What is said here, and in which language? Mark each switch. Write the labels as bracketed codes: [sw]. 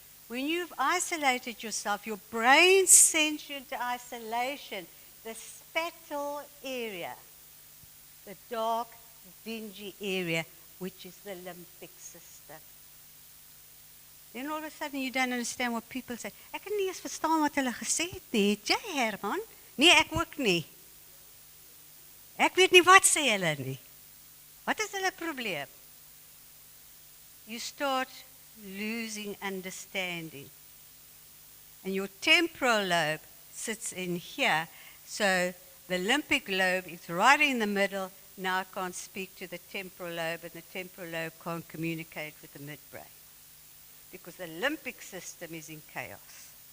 [en] When you've isolated yourself, your brain sends you into isolation, the spatal area, the dark, dingy area, which is the limbic system. Then all of a sudden you don't understand what people say. [af] Ek kan nie eens verstaan wat hulle gesê het nie. Het jy, Herman? Nee, ek ook nie. Ek weet nie wat sê hulle nie. Wat is hulle probleem? [en] You start losing understanding. And your temporal lobe sits in here. So the limbic lobe is right in the middle. Now I can't speak to the temporal lobe, and the temporal lobe can't communicate with the midbrain, because the limbic system is in chaos.